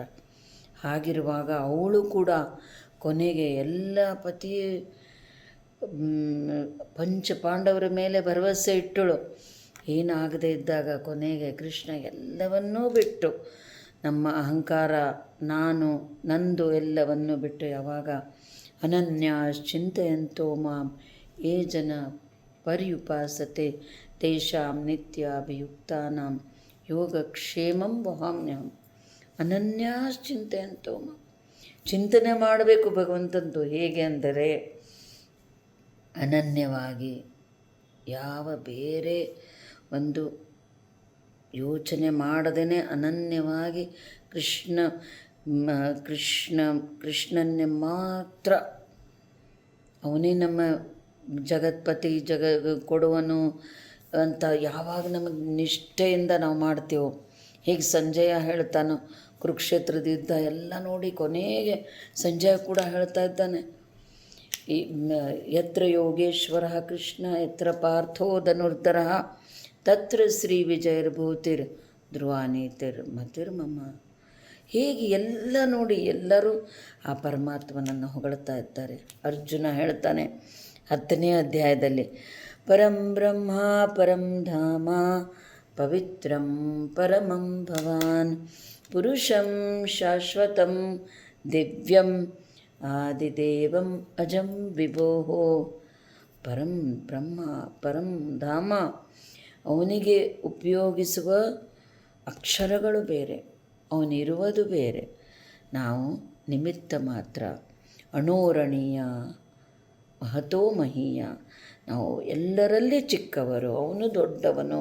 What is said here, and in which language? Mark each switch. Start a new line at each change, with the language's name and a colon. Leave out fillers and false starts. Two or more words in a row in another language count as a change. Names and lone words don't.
Kannada: ಹಾಗಿರುವಾಗ ಅವಳು ಕೂಡ ಕೊನೆಗೆ ಎಲ್ಲ ಪಂಚಪಾಂಡವರ ಮೇಲೆ ಭರವಸೆ ಇಟ್ಟಳು. ಏನಾಗದೇ ಇದ್ದಾಗ ಕೊನೆಗೆ ಕೃಷ್ಣ ಎಲ್ಲವನ್ನೂ ಬಿಟ್ಟು, ನಮ್ಮ ಅಹಂಕಾರ, ನಂದು ಎಲ್ಲವನ್ನೂ ಬಿಟ್ಟು, ಯಾವಾಗ
Sanskrit: ಅನನ್ಯ ಚಿಂತೆಯಂತೋ ಮಾಂ ಯೇ ಜನ ಪರ್ಯುಪಾಸತೆ ತೇಷಾಂ ನಿತ್ಯಾಭಿಯುಕ್ತಾನಾಂ ಯೋಗಕ್ಷೇಮಂ ವಹಾಮ್ಯಹಂ. ಅನನ್ಯಾಶ್ಚಿಂತೆಯಂತೋ ಮಾಂ.
Kannada: ಚಿಂತನೆ ಮಾಡಬೇಕು ಭಗವಂತಂದು. ಹೇಗೆ ಅಂದರೆ ಅನನ್ಯವಾಗಿ ಯಾವ ಬೇರೆ ಒಂದು ಯೋಚನೆ ಮಾಡದೇ ಅನನ್ಯವಾಗಿ ಕೃಷ್ಣನ್ನೇ ಮಾತ್ರ, ಅವನೇ ನಮ್ಮ ಜಗತ್ಪತಿ, ಕೊಡುವನು ಅಂತ ಯಾವಾಗ ನಮಗೆ ನಿಷ್ಠೆಯಿಂದ ನಾವು ಮಾಡ್ತೀವೋ, ಹೀಗೆ ಸಂಜಯ ಹೇಳ್ತಾನೋ ಕುರುಕ್ಷೇತ್ರದ ಯುದ್ಧ ಎಲ್ಲ ನೋಡಿ ಕೊನೆಗೆ ಸಂಜಯ ಕೂಡ ಹೇಳ್ತಾ ಇದ್ದಾನೆ, ಈ
Sanskrit: ಯತ್ರ ಯೋಗೇಶ್ವರ ಕೃಷ್ಣ ಯತ್ರ ಪಾರ್ಥೋ ಧನುರ್ಧರ ತತ್ರ ಶ್ರೀ ವಿಜಯರ್ಭೂತಿರ್ ಧ್ರುವಾನೀತಿರ್ ಮತಿರ್ಮಮ.
Kannada: ಹೀಗೆ ಎಲ್ಲ ನೋಡಿ ಎಲ್ಲರೂ ಆ ಪರಮಾತ್ಮನನ್ನು ಹೊಗಳ್ತಾ ಇದ್ದಾರೆ. ಅರ್ಜುನ ಹೇಳ್ತಾನೆ 10ನೇ ಅಧ್ಯಾಯದಲ್ಲಿ,
Sanskrit: ಪರಂ ಬ್ರಹ್ಮ ಪರಂ ಧಾಮ ಪವಿತ್ರಂ ಪರಮಂ ಭವಾನ್ ಪುರುಷಂ ಶಾಶ್ವತಂ ದಿವ್ಯಂ ಆದಿದೇವಂ ಅಜಂ ವಿಭೋಃ. ಪರಂ ಬ್ರಹ್ಮ ಪರಂ ಧಾಮ,
Kannada: ಅವನಿಗೆ ಉಪಯೋಗಿಸುವ ಅಕ್ಷರಗಳು ಬೇರೆ, ಅವನಿರುವುದು ಬೇರೆ, ನಾವು ನಿಮಿತ್ತ ಮಾತ್ರ.
Sanskrit: ಅಣೋರಣೀಯ ಮಹತೋ ಮಹೀಯ,
Kannada: ನಾವು ಎಲ್ಲರಲ್ಲಿ ಚಿಕ್ಕವರು, ಅವನು ದೊಡ್ಡವನು.